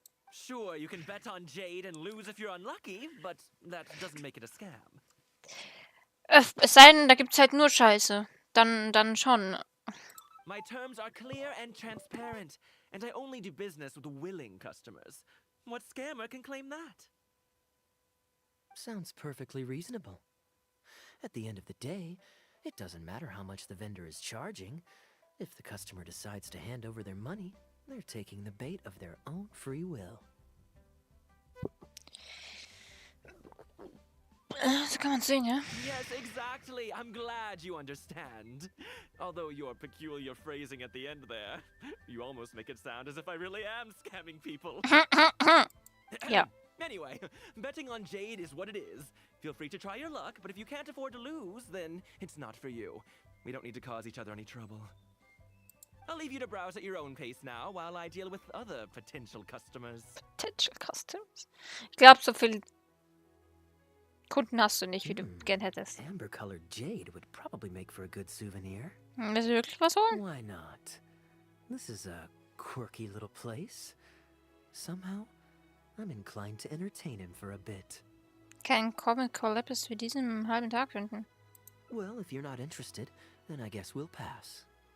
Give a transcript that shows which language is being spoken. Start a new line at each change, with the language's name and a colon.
English: Sure, you can bet on jade and lose if you're unlucky, but that doesn't make it a scam.
German: Es sei denn, da gibt's halt nur Scheiße. Dann schon.
English: My terms are clear and transparent, and I only do business with willing customers. What scammer can claim that? Sounds perfectly reasonable. At the end of the day, it doesn't matter how much the vendor is charging. If the customer decides to hand over their money, they're taking the bait of their own free will.
German: So kann man sehen, ja?
English: Yes, exactly. I'm glad you understand. Although your peculiar phrasing at the end there, you almost make it sound as if I really am scamming people.
German: Ja.
English: Anyway, betting on jade is what it is. Feel free to try your luck, but if you can't afford to lose, then it's not for you. We don't need to cause each other any trouble. I'll leave you to browse at your own pace now, while I deal with other potential customers. Potential Customs.
German: Ich glaube, so viele Kunden hast du nicht, wie du gern hättest.
English: Amber-colored jade would probably make for a good souvenir.
German: Willst du wirklich was holen?
English: Why not? This is a quirky little place. Somehow, I'm inclined to entertain him for a bit.
German: Kein Comic Collapse wie diesen im halben Tag finden.
English: Well, if you're not interested, then I guess we'll pass.